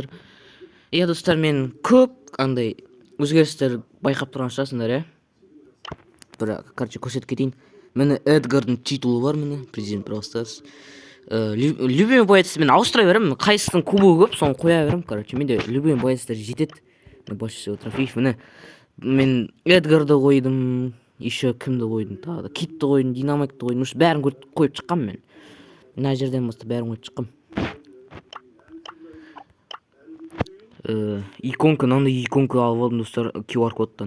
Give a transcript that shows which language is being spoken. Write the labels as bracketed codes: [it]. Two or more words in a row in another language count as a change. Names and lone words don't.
[kk] Иә достар, мен көп андай өзгерістер байқап тұрған шығарсыңдар, иә? Короче, көрсетіп кетейін. Міне Эдгардың титулы бар, міне президент Brawl Stars. [ru] Любимый боец [kk] мен ауыстыра беремін. Қайсының кубогы көп, соны қоя беремін. Короче, менде [ru] любимый боецтер [kk] жетеді. [ru] Больше всего трофеев. [kk] Міне мен Эдгарды қойдым, еще кімді қойдым, тағы да Китті қойдым, Динамайтты қойдым. Бәрін қойып шыққам мен. Мына жерден бастап бәрін қойып шыққам. Иконка, мынандай иконка алып алдым достар, QR кодтан.